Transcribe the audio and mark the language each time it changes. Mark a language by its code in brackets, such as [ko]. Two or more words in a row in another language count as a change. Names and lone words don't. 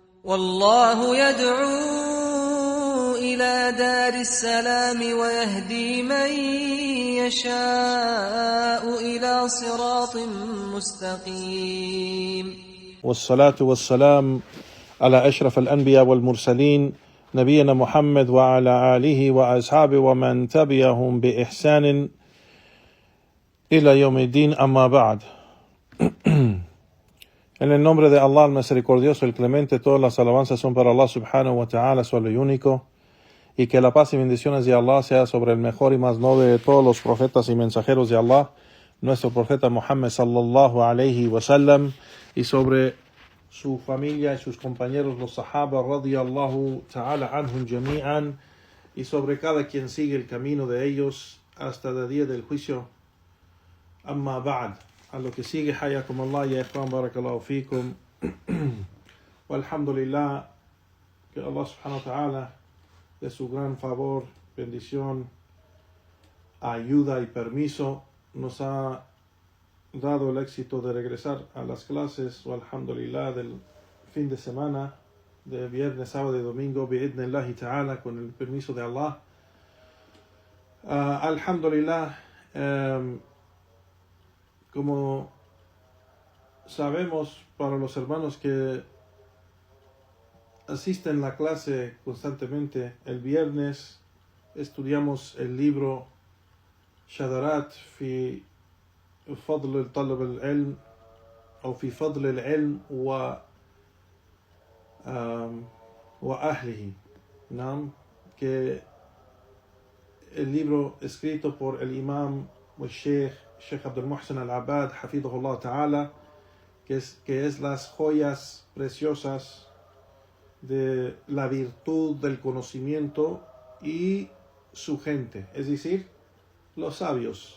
[ar] والله يدعو إلى دار السلام ويهدي من يشاء إلى صراط مستقيم. والصلاة والسلام على أشرف الأنبياء والمرسلين نبينا محمد وعلى آله وأصحابه ومن تبعهم بإحسان إلى يوم الدين أما بعد. [es] En el nombre de Allah, el misericordioso, el clemente, todas las alabanzas son para Allah [ar] سبحانه وتعالى, [es] solo y único, y que la paz y bendiciones de Allah sea sobre el mejor y más noble de todos los profetas y mensajeros de Allah, nuestro profeta Muhammad [ar] صلى الله عليه وسلم, [es] y sobre su familia y sus compañeros, los [ar] الصحابة رضي الله تعالى عنهم جميعا, [es] y sobre cada quien sigue el camino de ellos hasta el día del juicio. [ar] أما بعد. [es] A lo que sigue, [ar] حياكم الله يا إخوان بارك الله فيكم. Walhamdulillah, que Allah سبحانه وتعالى, [es] de su gran favor, bendición, ayuda y permiso, nos ha dado el éxito de regresar a las clases, walhamdulillah, del fin de semana, de viernes, sábado y domingo, [ar] بإذن الله تعالى, [es] con el permiso de Allah. Alhamdulillah, como sabemos, para los hermanos que asisten a la clase constantemente, el viernes estudiamos el libro Shadarat fi Fadl Talab al-Ilm o fi Fadl al-Ilm wa Ahlihi, que el libro escrito por el imam o Sheikh Abdul Muhsin al-Abbad, [ar] حفظه الله تعالى, [es] que es las joyas preciosas de la virtud del conocimiento y su gente, es decir, los sabios.